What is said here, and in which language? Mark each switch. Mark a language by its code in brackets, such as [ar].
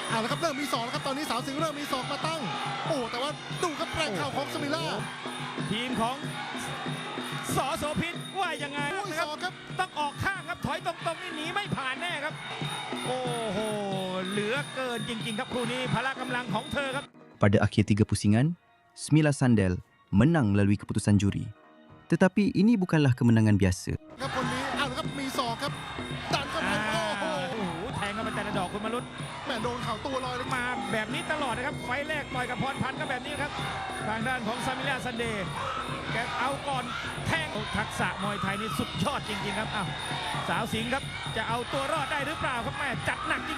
[th] เอาละครับเริ่มมีศอกแล้วครับตอนนี้สาวสิงห์เริ่มมีศอกมาตั้งโอ้แต่ว่าดูครับแรงเข่าของสมิล่า ทีมของสโสพิษว่ายังไง โอ้ย นะครับ ศอกครับ ต้องออกข้างครับถอยตรงๆนี่หนีไม่ผ่านแน่ครับโอ้โหเหลือเกินจริงๆครับคู่นี้พละกำลังของเธอครับ [ms] Pada akhir 3 pusingan, Smila Sandel menang melalui keputusan juri. Tetapi ini bukanlah kemenangan biasa. [th] ครับคนนี้เอาละครับมีศอกครับดันเข้าไปโอ้โห โอ้โหแทงเข้าไปแต่ละดอกคุณมรุต แม่โดนเข่าตัวลอยเลย มาแบบนี้ตลอดนะครับไฟล์แรกต่อยกับพรพันธ์ก็แบบนี้ครับทางด้านของซามิล่าซันเดย์แกเอาก่อนแทงทักษะมวยไทยนี่สุดยอดจริงๆครับอ้าวสาวสิงห์ครับจะเอาตัวรอดได้หรือเปล่าครับแม่จัดหนักจริง